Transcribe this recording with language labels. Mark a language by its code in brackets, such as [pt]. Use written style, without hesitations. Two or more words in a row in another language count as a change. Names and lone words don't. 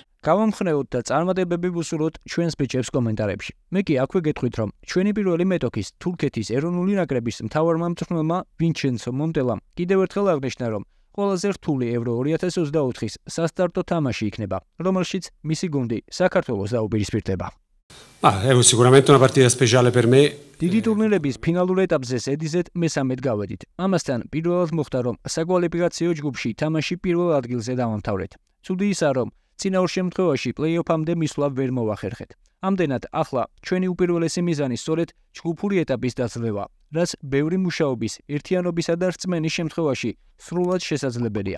[ka] გავამხნევოთ და წარმატებები ვუსურვოთ ჩვენს ბიჭებს კომენტარებში. მე კი აქვე გეტყვით, რომ ჩვენი პირველი მეტოქის თურქეთის ეროვნული ნაკრების მთავარმა მწვრთნელმა ვინჩენცო მონტელამ კიდევ ერთხელ აღნიშნა, რომ ყველაზე რთული ევრო 2024-ის სასტარტო თამაში იქნება, რომელშიც მისი გუნდი საქართველოს დაუპირისპირდება. [it] È sicuramente una partita speciale per me. [ka] დიდი ტურნირების ფინალურ ეტაპზე ზედიზედ მესამედ გავედით. ამასთან პირველად მოხდა, რომ საკვალიფიკაციო ჯგუფში თამაში პირველ ადგილზე დავამთავრეთ. ცუდი ისაა, რომ წინაურ შემთხვევაში პლეი-ოფამდე მისვლა ვერ მოვახერხეთ. ამდენად ახლა ჩვენი უპირველესი მიზანი სწორედ ჯგუფური ეტაპის დაძლევა, რაც ბევრი მუშაობის, ერთიანობისა და რწმენის შემთხვევაში სრულად შესაძლებელია.